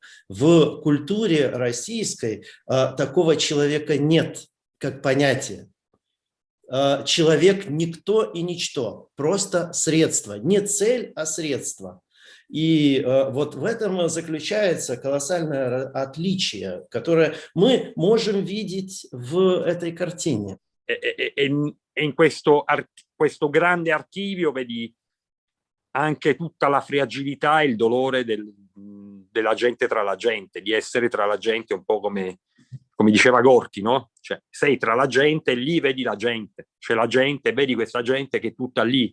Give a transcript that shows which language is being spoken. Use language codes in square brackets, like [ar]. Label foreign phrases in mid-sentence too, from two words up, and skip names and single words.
[ru] В культуре российской такого человека нет, как понятие. Человек никто и ничто, просто средство. Не цель, а средство. И вот в этом заключается колоссальное отличие, которое мы можем видеть в этой картине. [it] In questo grande archivio vedi anche tutta la fragilità e il dolore della gente tra la gente, di essere tra la gente, un po' come diceva Gorky, no? Cioè, sei tra la gente e lì vedi la gente, c'è la gente, vedi questa gente che è tutta lì.